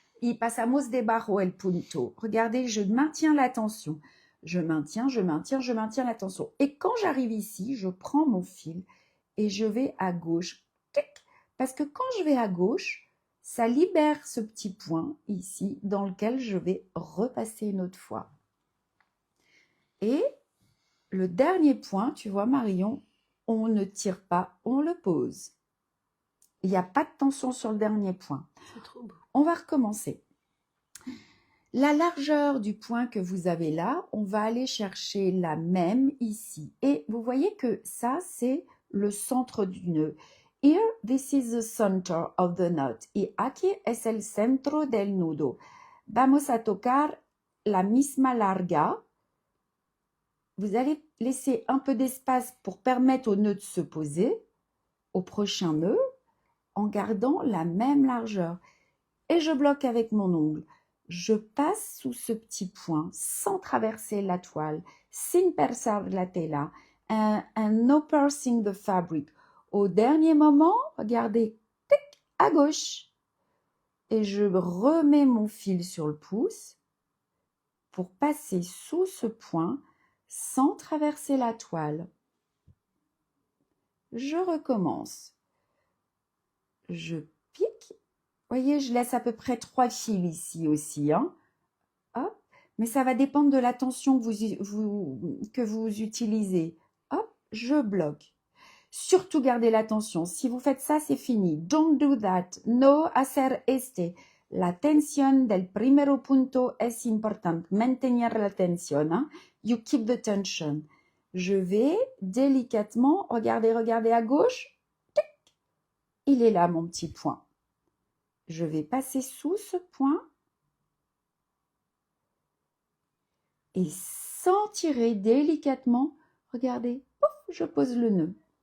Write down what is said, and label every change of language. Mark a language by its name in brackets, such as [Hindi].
[Spanish] Y pasamos debajo el punto. [French] Regardez, je maintiens la tension. Je maintiens la tension. Et quand j'arrive ici, je prends mon fil et je vais à gauche. Parce que quand je vais à gauche, ça libère ce petit point ici dans lequel je vais repasser une autre fois. Et le dernier point, tu vois Marion, on ne tire pas, on le pose. Il n'y a pas de tension sur le dernier point. C'est trop beau. On va recommencer. La largeur du point que vous avez là, on va aller chercher la même ici. Et vous voyez que ça, c'est le centre du nœud. [English] Here, this is the center of the knot. [Spanish] Y aquí es el centro del nudo. Vamos a tocar la misma larga. [French] Vous allez laisser un peu d'espace pour permettre au nœud de se poser au prochain nœud en gardant la même largeur. Et je bloque avec mon ongle. Je passe sous ce petit point sans traverser la toile, [Spanish] sin persar la tela, [English] and no piercing the fabric. [French] Au dernier moment, regardez, tic, à gauche. Et je remets mon fil sur le pouce pour passer sous ce point sans traverser la toile. Je recommence. Je pique. Voyez, je laisse à peu près 3 fils ici aussi. Hein. Hop. Mais ça va dépendre de la tension que vous utilisez. Hop, je bloque. Surtout gardez la tension. Si vous faites ça, c'est fini. [English] Don't do that. [Spanish] No hacer este. La tensión del primero punto es importante. Mantener la tensión. [English] Hein? You keep the tension. [French] Je vais délicatement, regardez à gauche. Tic. Il est là, mon petit point. Je vais passer sous ce point et sans tirer délicatement, regardez, pouf, je pose le nœud.